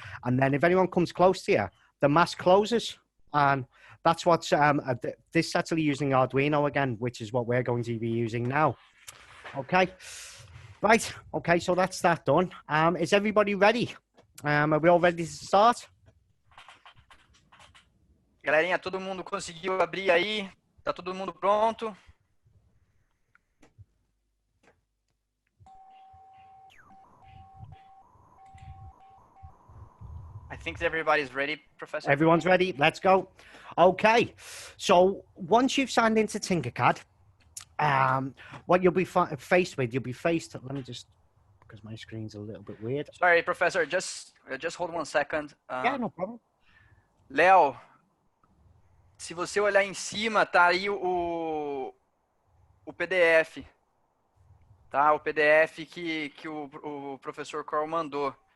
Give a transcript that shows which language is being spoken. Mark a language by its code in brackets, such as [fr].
[en] And then if anyone comes close to you, the mask closes. And that's what's this is actually using Arduino again, which is what we're going to be using now. Okay, right. Okay, so that's that done. Is everybody ready? Are we all ready to start? [pt] Galerinha, todo mundo conseguiu abrir aí? Tá todo mundo pronto? [en] I think everybody's ready, Professor. Everyone's ready. Let's go. Okay. So once you've signed into Tinkercad, what you'll be faced with, let me just, because my screen's a little bit weird. Sorry, Professor, just hold 1 second. Yeah, no problem. [pt] Léo, se você olhar em cima, tá aí o PDF, tá? O PDF que o professor Carl mandou.